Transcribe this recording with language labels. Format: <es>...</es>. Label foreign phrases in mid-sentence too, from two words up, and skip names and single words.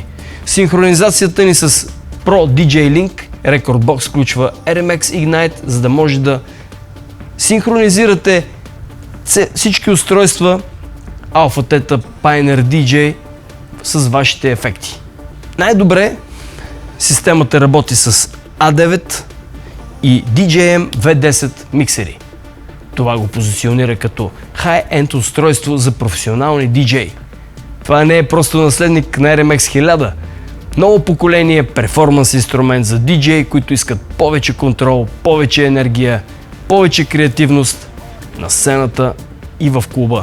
<bg>Синхронизацията ни с Pro DJ Link Rekordbox включва RMX Ignite, за да може да синхронизирате всички устройства Alpha Theta Pioneer DJ с вашите ефекти. Най-добре системата работи с A9 и DJM V10 миксери. Това го позиционира като high-end устройство за професионални DJ. Това не е просто наследник на RMX 1000. Ново поколение перформанс инструмент за DJ, които искат повече контрол, повече енергия, повече креативност на сцената и в клуба.</bg>